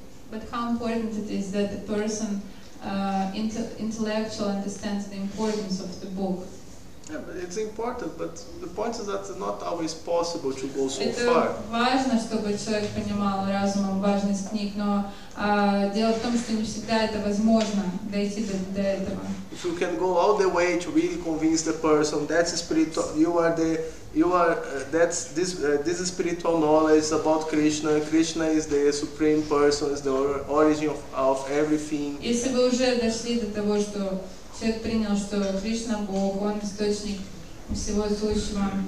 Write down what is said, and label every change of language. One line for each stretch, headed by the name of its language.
English: But how important it is that the person intellectually understands the importance of the book. Yeah, but it's important, but the point is that it's not always possible to go so
Russian: Это
English: far.
Russian: важно, чтобы человек понимал разумом важность книг, но дело в том, что не всегда это возможно дойти до этого.
English: If you can go all the way to really convince the person that's spiritual, this is spiritual knowledge about Krishna. Krishna is the supreme person, is the origin of everything.
Russian: Если вы уже дошли до того, что человек принял, что Кришна Бог, он источник всего сущего.